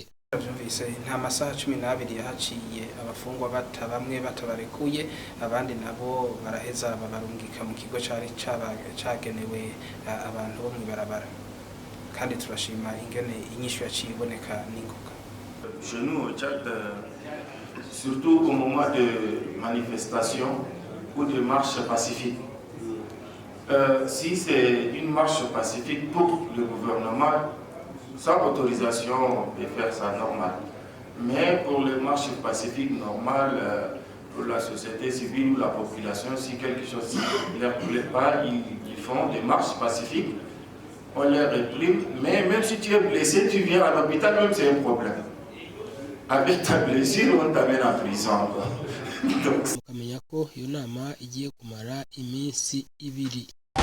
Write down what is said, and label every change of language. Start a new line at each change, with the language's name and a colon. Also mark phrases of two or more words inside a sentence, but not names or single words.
Rundi: Vyumvise nta masaha 12 yahaciye abafungwa bamwe batabarekuye, abandi nabo baraheza babarungika mu kigo cari cagenewe abantu bo mwibarabara, kandi turashima ingene inyishu yaciye iboneka n'ingoga.
French: Chez nous au Tchad, surtout au moment de manifestations ou de marches pacifiques, si c'est une marche pacifique pour le gouvernement, sans autorisation de faire ça normal. Mais pour les marches pacifiques normales, pour la société civile ou la population, si quelque chose ne leur plaît pas, ils font des marches pacifiques, on les réprime. Mais même si tu es blessé, tu viens à l'hôpital, même c'est un problème. Avec ta blessure, on t'amène en prison.
Rundi: Mukamenya ko iyo nama igiye kumara iminsi 2.